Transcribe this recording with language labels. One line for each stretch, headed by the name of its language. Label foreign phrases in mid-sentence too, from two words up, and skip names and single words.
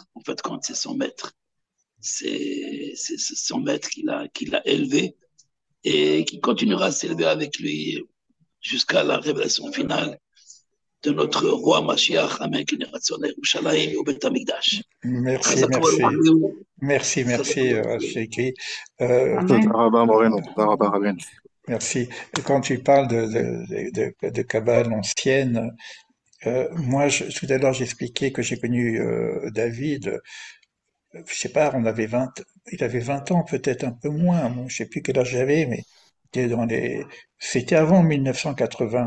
French: En fait, quand c'est 100 mètres, c'est 100 mètres qu'il a élevé et qui continuera à s'élever avec lui jusqu'à la révélation finale de notre roi Mashiach, Amen, Yerushalayim au Beth Amikdash. Merci, Sheikhi.
Hebrew: Tודה רבה מורנו, תודה רבה רבינו.
French: Merci. Et quand tu parles de Kabbale ancienne, moi, tout à l'heure, j'expliquais que j'ai connu David, je sais pas, il avait 20 ans, peut-être un peu moins, moi, je sais plus quel âge j'avais, mais c'était avant 1980.